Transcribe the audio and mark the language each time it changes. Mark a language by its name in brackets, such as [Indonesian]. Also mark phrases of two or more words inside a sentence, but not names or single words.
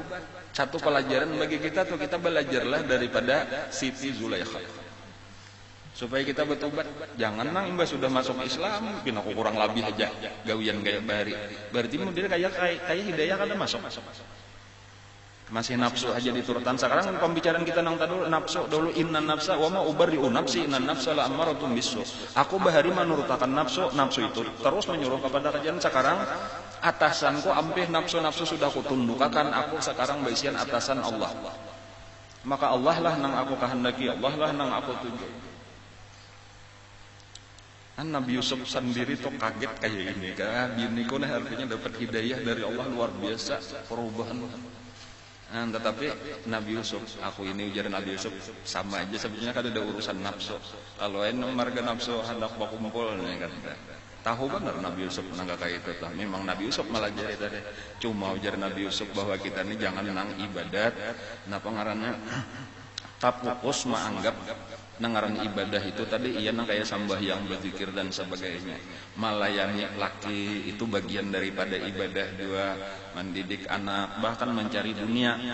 [Indonesian] Satu pelajaran bagi kita tuh, kita belajarlah daripada Siti Zulaikha supaya kita bertobat. [Banjar] Jangan nang imbas sudah masuk Islam pina aku kurang lebih aja gawian kayak bahari. Berarti dia kayak hidayah kada masuk. Masih nafsu aja diturutan. Sekarang pembicaraan kita nang tadi nafsu dulu, [Arabic] إن النفس وما أبرئ نفسي إن النفس لأمارة بالسوء. [Banjar] Aku bahari menurutakan nafsu, nafsu itu terus menyuruh kepada kejahatan. Sekarang atasanku ampih nafsu-nafsu sudah kutundukkan, aku sekarang baisian atasan Allah. Maka Allah lah nang aku kehendaki, Allah lah nang aku tuju. Nabi Yusuf sendiri tuh kaget kayak ini kan. Biniku nah artinya dapat hidayah dari Allah luar biasa, perubahan. Tetapi Nabi Yusuf, aku ini ujar Nabi Yusuf sama aja sebenarnya kan ada urusan nafsu. Kalau ini marga nafsu hendak berkumpul nih kan. Tahu benar Nabi Yusuf nang kayak itu lah. Memang Nabi Yusuf malah jadi tadi. Cuma ujar Nabi Yusuf bahwa kita ini jangan nang ibadat. Napa ngaranna? Tapukus menganggap nangaran ibadah itu tadi iya nang kayak sambahyang, berzikir dan sebagainya. [Indonesian] Melayani laki itu bagian daripada ibadah juga, mendidik anak, bahkan mencari dunia.